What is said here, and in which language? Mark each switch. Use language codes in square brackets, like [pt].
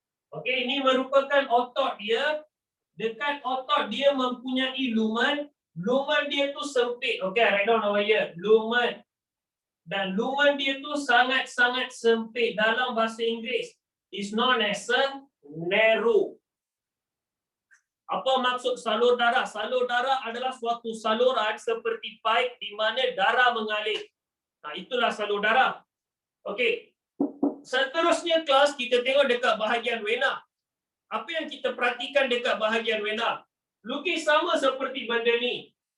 [ms] Okey, ini merupakan otot dia. Dekat otot dia mempunyai lumen. Lumen dia tu sempit. [en] Okey, write down over here. [ms] Lumen. Dan lumen dia tu sangat-sangat sempit. Dalam bahasa Inggeris, [en] is known as a narrow. [ms] Apa maksud salur darah? Salur darah adalah suatu saluran seperti pipe di mana darah mengalir. Itulah salur darah. Okey. Seterusnya kelas, kita tengok dekat bahagian vena. Apa yang kita perhatikan dekat bahagian vena? Lukis sama seperti benda ni.